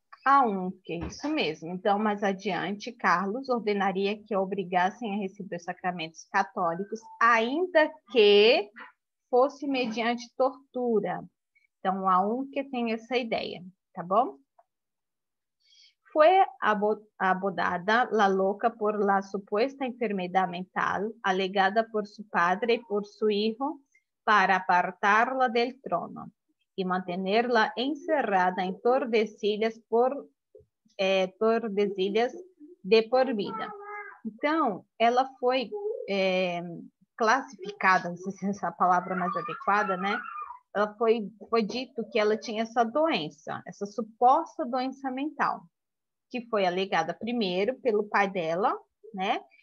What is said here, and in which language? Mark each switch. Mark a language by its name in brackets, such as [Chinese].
[Portuguese] Aunque, isso mesmo. Então, mais adiante, Carlos ordenaria que a obrigassem a receber os sacramentos católicos, ainda que fosse mediante tortura. Então, aunque tem essa ideia, tá bom? [Spanish] Fue abordada la loca por la supuesta enfermedad mental alegada por su padre y por su hijo para apartarla del trono y mantenerla encerrada en Tordesilhas Tordesilhas de por vida. [Portuguese] Então, ela foi classificada, não sei se essa palavra é mais adequada, né? Ela foi dito que ela tinha essa doença, essa suposta doença mental, que foi alegada primeiro pelo pai dela, né?